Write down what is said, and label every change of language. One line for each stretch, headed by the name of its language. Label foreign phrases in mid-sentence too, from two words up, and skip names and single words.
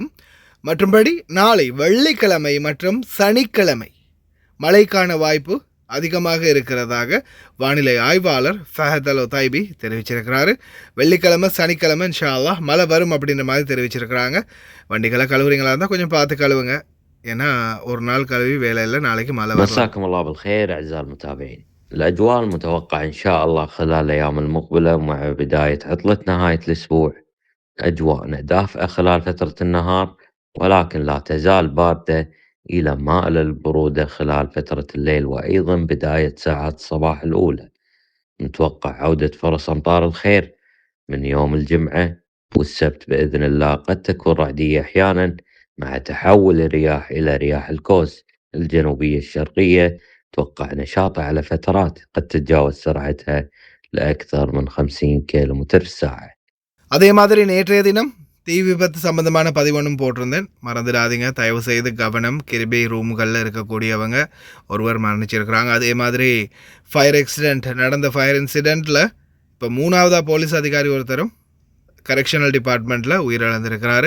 Tamil: மற்றும்படி நாளை வெள்ளிக்கிழமை மற்றும் சனிக்கிழமை மழைக்கான வாய்ப்பு அதிகமாக இருக்கிறதாக வானிலை ஆய்வாளர் ஃபஹத் அல் ஒதைபி தெரிவிச்சிருக்கிறாரு. வெள்ளிக்கிழமை சனிக்கிழமை
Arabic: إن شاء الله
Tamil: மழை வரும் அப்படின்ற மாதிரி தெரிவிச்சிருக்கிறாங்க. வண்டிகளை கழுவுறீங்களா இருந்தால் கொஞ்சம் பார்த்து கழுவுங்க. ஏன்னா ஒரு நாள் கழுவி வேலை இல்லை, நாளைக்கு மழை வரும்.
Arabic: مساكم الله بالخير أعزائي المتابعين. الأجواء المتوقعة إن شاء الله خلال الأيام المقبلة مع بداية عطلة نهاية الأسبوع أجواءنا دافئة خلال فترة النهار، ولكن لا تزال باردة إلى مائلة البرودة خلال فترة الليل وأيضا بداية ساعات الصباح الأولى. نتوقع عودة فرص أمطار الخير من يوم الجمعة والسبت بإذن الله. قد تكون رعدية أحيانا مع تحول الرياح إلى رياح الكوس الجنوبية الشرقية. توقع نشاطها على فترات قد تتجاوز سرعتها لأكثر من 50 كيلومتر في الساعة.
Tamil: அதே மாதிரி நேற்றைய தினம் தீ விபத்து சம்பந்தமான பதிவொன்றும் போட்டிருந்தேன், மறந்துடாதீங்க தயவு செய்து கவனம். கிருபை ரூம்களில் இருக்கக்கூடியவங்க ஒருவர் மரணிச்சிருக்கிறாங்க. அதே மாதிரி
English: fire accident
Tamil: நடந்த
English: fire incident
Tamil: இப்போ 3வது போலீஸ் அதிகாரி ஒருத்தரும்
English: correctional department
Tamil: உயிரிழந்திருக்கிறாரு.